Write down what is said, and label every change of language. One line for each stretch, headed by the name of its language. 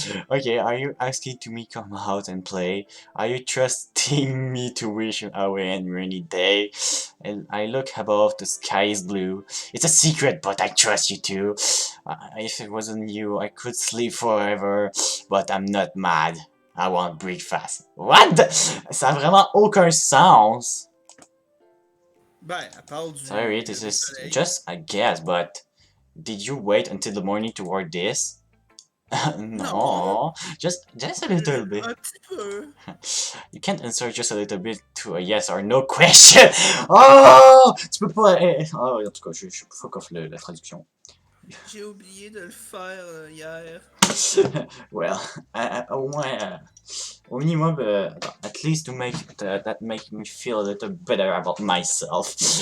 English: Okay, are you asking to me come out and play? Are you trusting me to wish away a rainy day? And I look above, the sky is blue. It's a secret, but I trust you too. If it wasn't you, I could sleep forever, but I'm not mad. I want breakfast. What the...
French: Ça a vraiment aucun sens. Ben, à part du...
English: Sorry, this is just a guess, but... Did you wait until the morning to write this? No, just a little bit.
French: Un petit peu.
English: You can't answer just a little bit to a yes or no question.
French: Oh, tu peux pas. Oh, en tout cas, je fuck off la traduction. J'ai oublié de le faire hier.
English: Well,
French: au moins, au minimum,
English: at least to make that make me feel a little better about myself.